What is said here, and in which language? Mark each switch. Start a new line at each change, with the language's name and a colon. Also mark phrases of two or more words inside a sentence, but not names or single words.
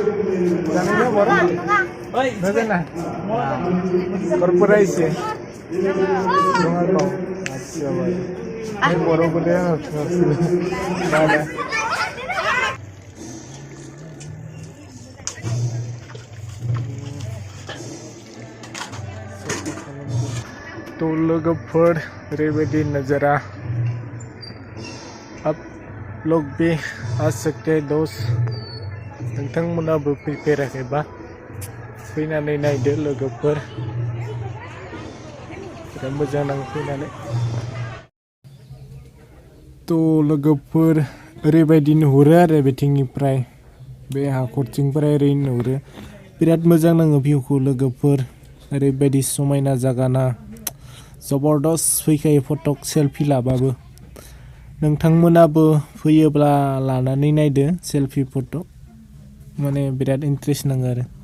Indonesian: Jangannya borong? Nggak nah, korporasi. Jangan kau, siapa? Ini borong gede ya, ada.
Bodo: तो लोगोफोर ओरैबायदि नजारा
Hindi: आप लोग भी आ सकते दोस्त
Bodo: नोंथांमोनाबो फैफेराखैबा फैनानै नायदो लोगोफोर बिराद मोजां नाङो फैनानै तो लोगोफोर ओरैबायदि नुहुरो आरो बिथिंनिफ्राय बे हाखरथिंनिफ्राय ओरै नुहुरो बिराद मोजां नाङो भिउखौ लोगोफोर ओरैबायदि समायना जागाना जबरदस्त फैखायो फटक सेलफि लाबाबो नोंथांमोनाबो फैयोब्ला लानानै नायदो सेलफि फट' माने बिराद इन्ट्रेस्ट नाङो आरो